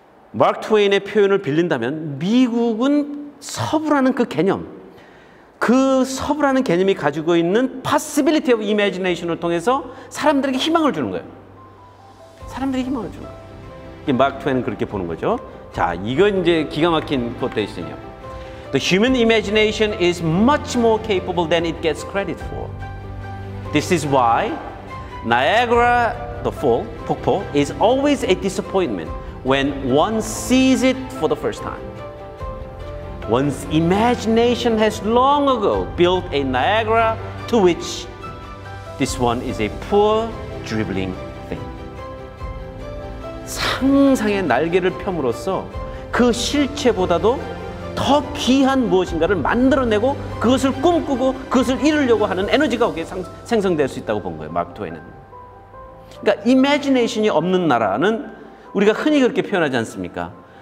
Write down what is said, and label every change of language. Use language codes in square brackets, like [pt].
[ko] 마크 트웨인의 표현을 빌린다면 미국은 서부라는 그 개념, 그 서부라는 개념이 가지고 있는 [en] possibility of imagination [ko] 을 통해서 사람들에게 희망을 주는 거예요. 사람들에게 희망을 주는 거예요. 마크 트웨인은 그렇게 보는 거죠. 자, 이건 이제 기가 막힌 코테이션이에요. [en] The human imagination is much more capable than it gets credit for. This is why Niagara the Fall, [ko] 폭포, [en] is always a disappointment when one sees it for the first time. One's imagination has long ago built a Niagara to which this one is a poor dribbling thing. [ko] 상상의 날개를 펴므로써 그 실체보다도 더 귀한 무엇인가를 만들어내고 그것을 꿈꾸고 그것을 이루려고 하는 에너지가 거기에 생성될 수 있다고 본 거예요, 마크 트웨인은. 그러니까 imagination이 없는 나라는 우리가 흔히 그렇게 표현하지 않습니까?